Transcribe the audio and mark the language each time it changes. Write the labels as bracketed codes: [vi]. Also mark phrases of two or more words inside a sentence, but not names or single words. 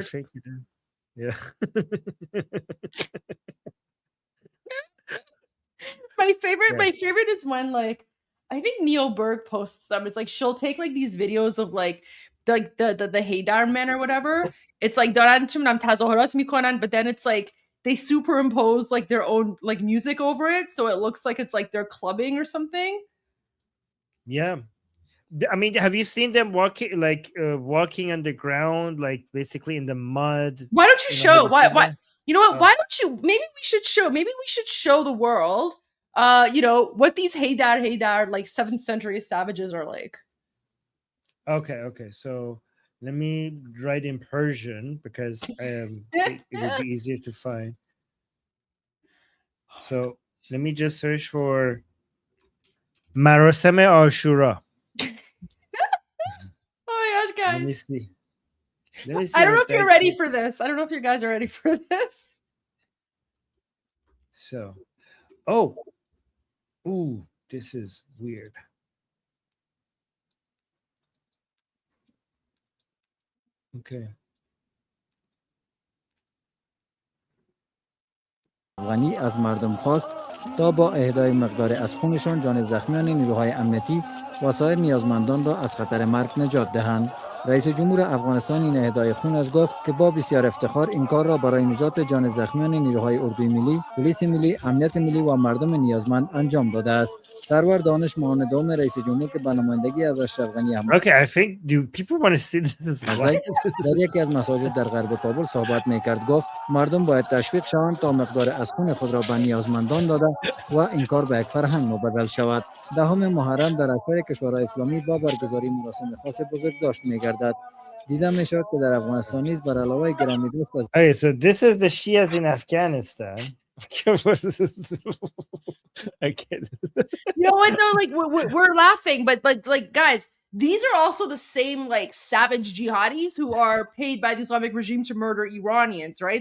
[en] think it is. Yeah. My favorite, Yeah. my favorite is when like I think Neil Berg posts them. It's like she'll take like these videos of like the Haydar men or whatever. It's like [fa] دارن چه می‌دونم تظاهرات میکنن, [en] but then it's like they superimpose like their own like music over it, so it looks like it's like they're clubbing or something. Yeah. I mean, have you seen them walking walking on the ground, like basically in the mud? Why don't you You know, have show? you Why? seen Why? that? You know what? Oh. Why don't you? Maybe we should show. Maybe we should show the world. You know what these Haydar like 7th century savages are like. Okay. So let me write in Persian because it would be easier to find. So let me just search for [fa] مراسم عاشورا. [en] Oh my gosh, Let me guys! see. I don't know what if you're that ready is. for this. I don't know if you guys are ready for this. So, oh, ooh, this is weird. Okay. [fa] غنی از مردم خواست تا با اهدای مقدار از خونشان جان زخمیان نیروهای امنیتی و سایر نیازمندان را از خطر مرگ نجات دهند. رئیس جمهور افغانستان این اهدای خونش گفت که با بسیار افتخار این کار را برای نجات جان زخمیان نیروهای اردوی ملی، پلیس ملی، امنیت ملی و مردم نیازمند انجام داده است. سرور دانش معاون دوم رئیس جمهور که به نمایندگی از اشرف غنی احمد [en] Okay, I think do people want to see this? [fa] در یکی از مساجد در غرب کابل صحبت میکرد. گفت مردم باید تشویق شوند تا مقدار از خون خود را به نیازمندان داده و این کار به یک فرهنگ مبدل شود. دهم محرم در اکثر کشورهای اسلامی با برگزاری مراسم خاص بزرگ داشت میگردد. دیده میشد که در افغانستان نیز بر علاوه گرامی دوست از [en] Okay, so this is the Shias in Afghanistan. Okay. You know what though? Like we're laughing, but like guys, these are also the same like savage jihadis who are paid by the Islamic regime to murder Iranians, right?